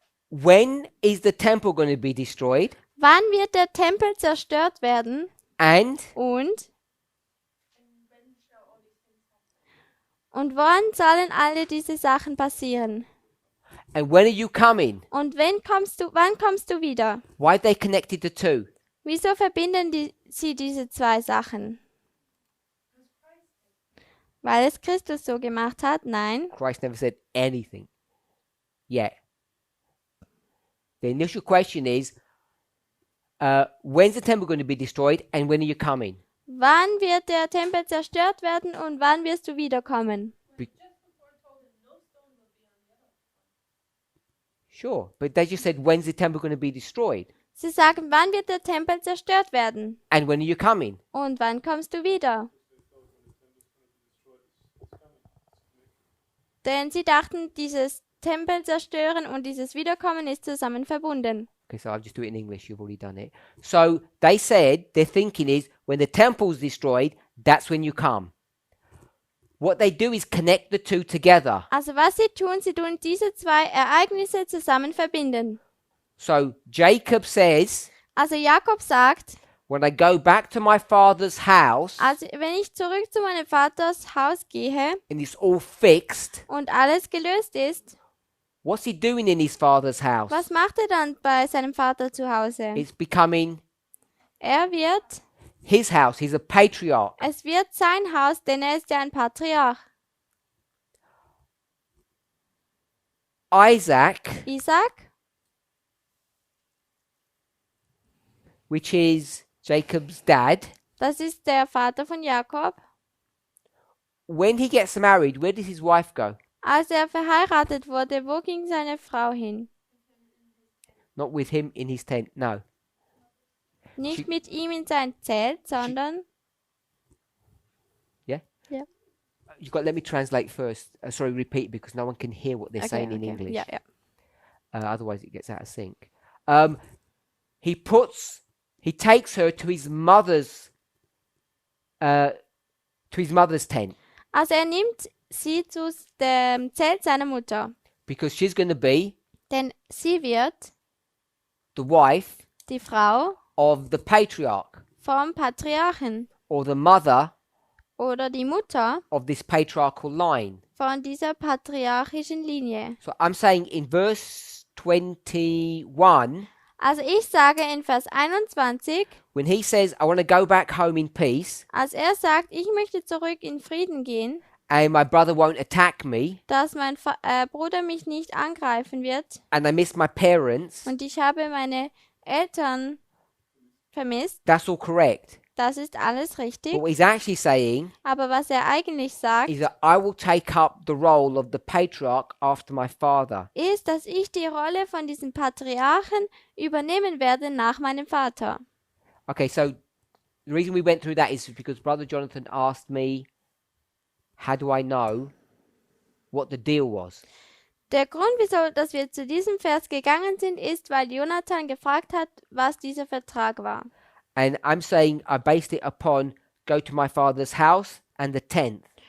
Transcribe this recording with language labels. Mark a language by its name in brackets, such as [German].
[English] when is the temple going to be destroyed? [German] wann wird der Tempel zerstört werden? [English] And [German] Und wann sollen alle diese Sachen passieren? [English] when are you coming? [German] Und wann kommst du wieder? [English] Why are they connected the two? [German] Wieso verbinden sie diese zwei Sachen? Weil es Christus so gemacht hat? Nein. [English] Christ never said anything yet. The initial question is, when's the temple going to be destroyed and when are you coming? [German] Wann wird der Tempel zerstört werden und wann wirst du wiederkommen? [English] Sure, but they just said, when's the temple going to be destroyed? [German] Sie sagen, wann wird der Tempel zerstört werden? [English] And when are you coming? [German] Und wann kommst du wieder? Denn sie dachten, dieses Tempel zerstören und dieses Wiederkommen ist zusammen verbunden. [English] Okay, so I'll just do it in English. You've already done it. So they said, their thinking is, when the temple's destroyed, that's when you come. What they do is connect the two together. [German] Also was sie tun diese zwei Ereignisse zusammen verbinden. [English] So Jacob says, [German] Also Jakob sagt, [English] when I go back to my father's house [German] also wenn ich zurück zu meinem Vaters Haus gehe [English] and it's all fixed, [German] und alles gelöst ist, [English] what's he doing in his father's house? [German] was macht er dann bei seinem Vater zu Hause? [English] It's becoming [German] Er wird, [English] his house. He's a patriarch. [German] es wird sein Haus, denn er ist ja ein Patriarch. [English] Isaac, [German] Isaac, [English] which is Jacob's dad, [German] das ist der Vater von Jakob. [English] when he gets married, where does his wife go? [German] Als er verheiratet wurde, wo ging seine Frau hin? [English] Not with him in his tent, no. [German] Nicht [English] She- [German] mit ihm in sein Zelt, sondern [English] Yeah? Yeah. You've got to let me translate first. Sorry, repeat because no one can hear what they're saying in English. [German] Ja, ja. [English] Otherwise, it gets out of sync. He takes her to his mother's tent [German] Also er nimmt sie zu dem Zelt seiner Mutter, [English] because she's going to be [German] denn sie wird [English] the wife [German] die Frau [English] of the patriarch [German] vom Patriarchen [English] or the mother [German] oder die Mutter [English] of this patriarchal line. [German] von dieser patriarchischen Linie. [English] So I'm saying in verse 21, [German] Also ich sage in Vers 21, [English] when he says, I want to go back home in peace [German] als er sagt, ich möchte zurück in Frieden gehen, [English] and my brother won't attack me [German] dass mein Bruder mich nicht angreifen wird [English] and I miss my parents, [German] und ich habe meine Eltern vermisst, [English] that's all correct. [German] das ist alles richtig. [English] But what he's actually saying [German] Aber was er eigentlich sagt, [English] is that I will take up the role of the patriarch after my father. [German] ist, dass ich die Rolle von diesem Patriarchen übernehmen werde nach meinem Vater. [English] Okay, so the reason we went through that is because Brother Jonathan asked me, how do I know what the deal was? [German] Der Grund, wieso dass wir zu diesem Vers gegangen sind, ist, weil Jonathan gefragt hat, was dieser Vertrag war. [English] And I'm saying I based it upon go to my father's house and the tenth.